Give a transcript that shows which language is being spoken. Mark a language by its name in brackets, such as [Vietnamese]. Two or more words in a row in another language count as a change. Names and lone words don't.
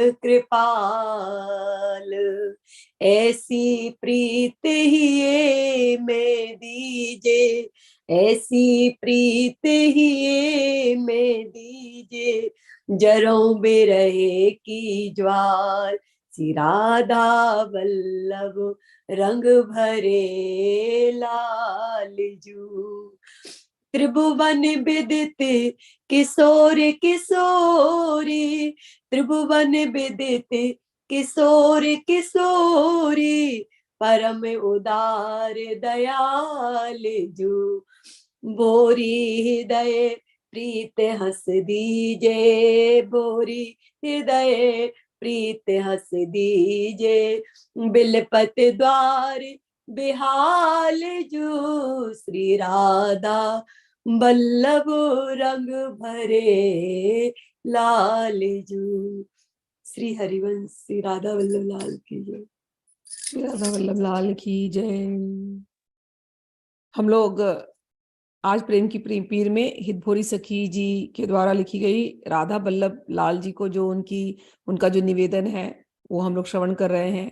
[Braj] कृपाल, ऐसी प्रीत ही में दीजे, ऐसी प्रीत ही में दीजे, जरों बिरहे की ज्वाल, श्री राधा वल्लभ रंग भरे लाल जू, त्रिभुवन विदित किशोर किशोरी, त्रिभुवन विदित किशोर किशोरी, परम उदार दयाल जू, बोरी हृदय प्रीत हंस दीजे, बोरी हृदय प्रीत हंस दीजे, बिलपत द्वार बिहाल जू, श्री राधा वल्लभ रंग भरे लाल जू। [Hindi] श्री हरिवंश। श्री राधा वल्लभ लाल की जय। श्री राधा वल्लभ लाल की जय। हम लोग आज प्रेम की पीर में हितभोरी सखी जी के द्वारा लिखी गई राधा वल्लभ लाल जी को जो उनका जो निवेदन है वो हम लोग श्रवण कर रहे हैं।